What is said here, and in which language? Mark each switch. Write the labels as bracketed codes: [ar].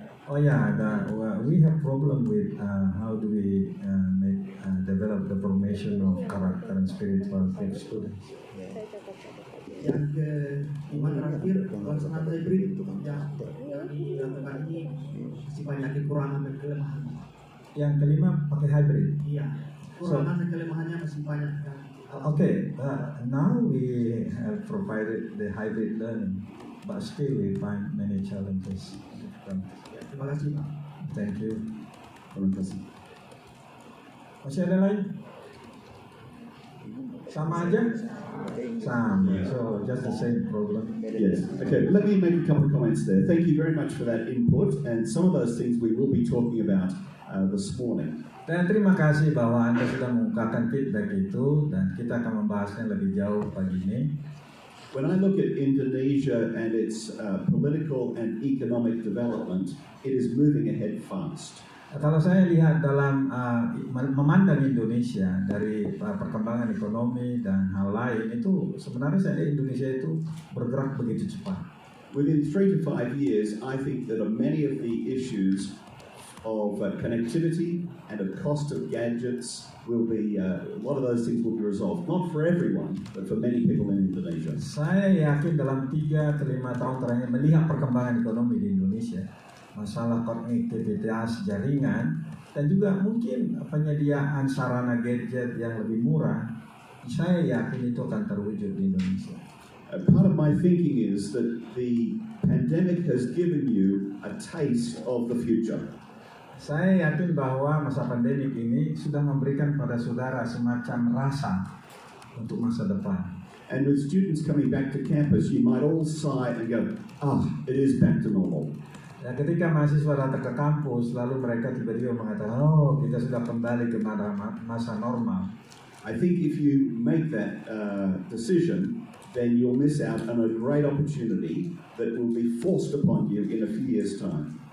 [en] Oh yeah, we have problem with how do we develop the formation of character and spirituality of students. [id] Yang kelima terakhir, pelaksanaan hybrid yang dilakukan ini masih banyak kekurangan dan kelemahan. Yang kelima pakai hybrid. Iya, kekurangan dan kelemahannya masih banyak. [en] Okay, now we have provided the hybrid learning, but still we find many challenges. [id] Terima kasih Pak. [en] Thank you. [id] Terima kasih. Masih ada lain? Sama aja? Sama. [en] So just the same problem. Yes. Okay. Let me make a couple of comments there. Thank you very much for that input, and some of those things we will be talking about this morning. [id] Dan terima kasih bahwa Anda sudah mengungkapkan feedback itu, dan kita akan membahasnya lebih jauh pagi ini. [en] When I look at Indonesia and its political and economic development, it is moving ahead fast. [id] Kalau saya lihat dalam memandang Indonesia dari perkembangan ekonomi dan hal lain, itu sebenarnya saya lihat Indonesia itu bergerak begitu cepat. [en] Within 3 to 5 years, I think that many of the issues of connectivity and of cost of gadgets will be, a lot of those things will be resolved. Not for everyone, but for many people in Indonesia. [id] Saya yakin dalam 3 ke 5 tahun terakhir melihat perkembangan ekonomi di Indonesia, masalah konektivitas jaringan, dan juga mungkin penyediaan sarana gadget yang lebih murah, saya yakin itu akan terwujud di Indonesia. [en] Part of my thinking is that the pandemic has given you a taste of the future. [id] Saya yakin bahwa masa pandemik ini sudah memberikan pada saudara semacam rasa untuk masa depan. [en] And with students coming back to campus, you might all sigh and go, it is back to normal. [id] Ya, ketika mahasiswa datang ke kampus, lalu mereka tiba-tiba mengatakan, oh kita sudah kembali ke masa normal. [en] I think if you make that decision, then you'll miss out on a great opportunity that will be forced upon you in a few years' time.